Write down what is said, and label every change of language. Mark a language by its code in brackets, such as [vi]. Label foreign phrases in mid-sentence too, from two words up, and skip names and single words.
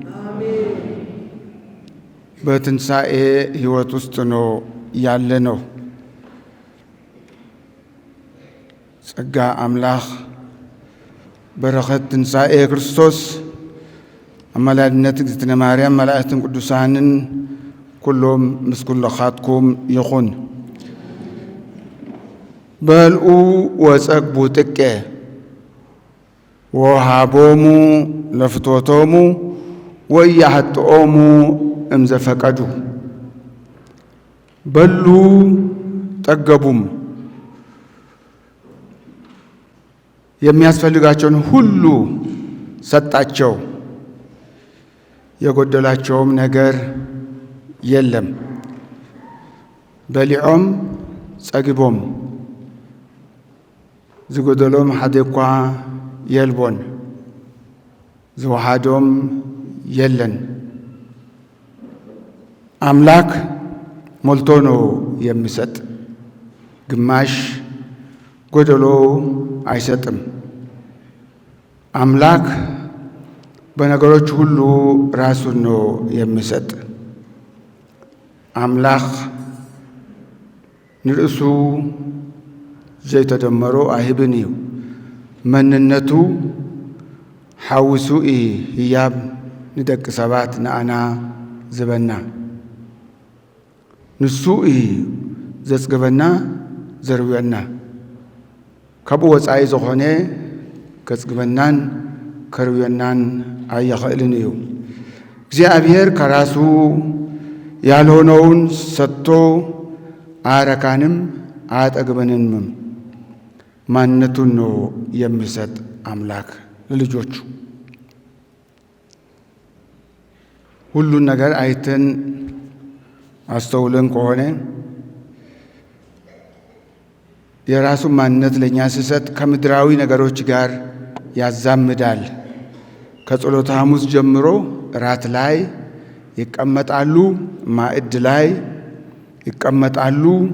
[am] በትንሣኤ ሕይወት ውስጥ ነው ያለ ነው። [ti] ጸጋ አምላክ በረከት ትንሣኤ ክርስቶስ አማላጅነት እግዝእትነ ማርያም መላእክትን ቅዱሳንን ኩሎም ምስ ኩልኻትኩም ይኹን። [gez] በልዑ ወጸግቡ ጥቀ ወሃቦሙ ለፍትወቶሙ ወኢያሕጥኦሙ እምዘፈቀዱ። [am] በሉ ጠገቡም፣ የሚያስፈልጋቸውን ሁሉ ሰጣቸው፣ የጎደላቸውም ነገር የለም። [ti] በሊዖም ጸጊቦም ዝጎደሎም ሓደ እኳ የልቦን፣ ዝወሃዶም የለን። [am] አምላክ ሞልቶ ነው የሚሰጥ፣ ግማሽ ጎደሎ አይሰጥም። አምላክ በነገሮች ሁሉ ራሱን ነው የሚሰጥ። [ti] አምላክ ንርእሱ ዘይተደመሮ አይብን እዩ፣ መንነቱ ሓዊሱ ህያብ ንደቂ ሰባት ንኣና ዝበና፣ ንሱ ዘጽግበና ዘርብየና። ካብኡ ወፃኢ ዝኾነ ከጽግበናን ከርብየናን ኣይኽእልን እዩ። [am] እግዚአብሔር ከራሱ ያልሆነውን ሰጥቶ አያረካንም አያጠግበንምም። ማንነቱን ነው የሚሰጥ አምላክ ለልጆቹ። ሁሉን ነገር አይተን አስተውለን ከሆነ የራሱን ማንነት ለእኛ ሲሰጥ ከምድራዊ ነገሮች ጋር ያዛምዳል። ከጸሎተ ሐሙስ ጀምሮ እራት ላይ ይቀመጣሉ፣ ማዕድ ላይ ይቀመጣሉ፣